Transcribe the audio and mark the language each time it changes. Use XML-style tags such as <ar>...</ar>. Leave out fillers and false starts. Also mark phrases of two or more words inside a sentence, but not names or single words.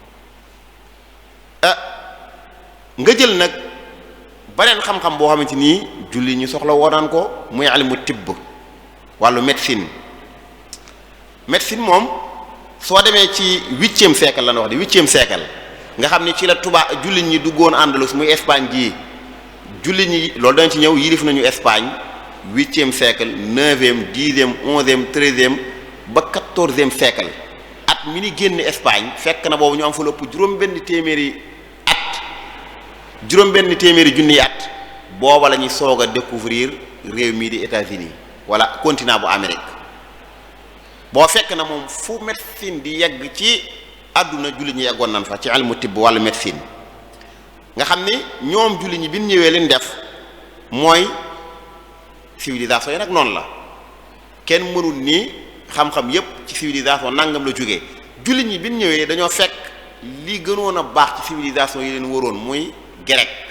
<wo>nga jël nag beneen xam-xam boo xamante nii jullit ñu soxla woonaan ko muy ilmu tibb wàllu médecine moom soo demee ci 8e siècle la ñu wax di 8e siècle nga xam ni ci la jullit ñi duggoon Andalus muy Espagne gii jullit ñi loolu dañ ci ñëw yilif nañu Espagne 8e siècle 9e 10e 11e 13e ba 14e siècle at mi ni génn Espagne fekk na boobu ñu am fa lépp juróom-benn téeméeri junniy at booba la ñuy soog a découvrir réew mii di États-Unis wala continent bu Amérique boo fekk na moom fu médecine di yegg ci àdduna jullit ñi yeggoon nan fa ci ilmu tibb wàllu médecine nga xam ni ñoom jullit ñi bi ñu ñëwee leen def mooy civilisation yi nag noonu la kenn mënul ni xam-xam yépp ci civilisation nangam la jógee jullit ñi bi ñu ñëwee dañoo fekk li gënoon a baax ci civilisation yi leen waroon muy grec</wo>